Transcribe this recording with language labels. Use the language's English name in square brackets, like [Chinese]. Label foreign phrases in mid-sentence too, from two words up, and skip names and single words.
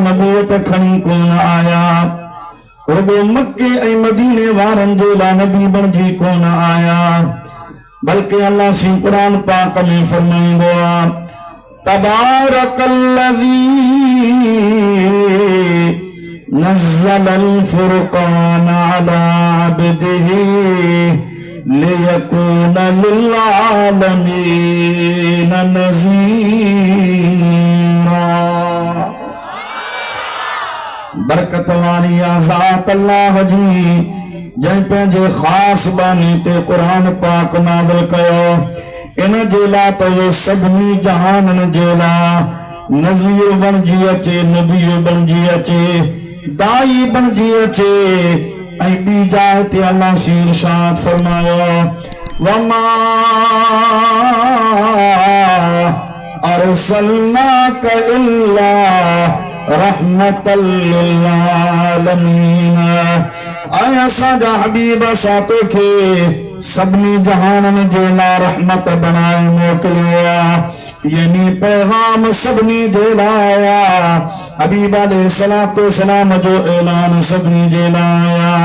[Sindhi] नबूवत खणी कोन आया, रुॻो मक्के ऐं मदीने वारनि जे लाइ नबी बणिजी कोन आया, बल्कि अल्लाह सी क़ुरान पाक में फरमाईंदो आहे [Arabic] تبارك الذي نزل الفرقان على عبده ليكون للعالمين نذيرا. [Sindhi] बरकत वारी ज़ात अल्लाह जी जंहिं पंहिंजे ख़ासि बानी ते क़ुरान पाक नाज़िल कयो। इन जे लाइ त उहो सभिनी जहाननि जे लाइ नज़ीर बणिजी अचे, नबी बणिजी अचे, दाई बणिजी अचे। ऐं ॿी जाइ ते अल्लाह सी इरशाद फरमायो [Arabic] وما أرسلناك إلا رحمة للعالمين. [Sindhi] ऐं असांजा हबीब असां तोखे सभिनी जहाननि जे लाइ रहमत बनाए मोकिलियो आहे। यानी पैगाम सभिनी जे लाइ आहे। हबीब [Arabic] عليه الصلاة والسلام [Sindhi] जो ऐलान सभिनी जे लाइ आहे।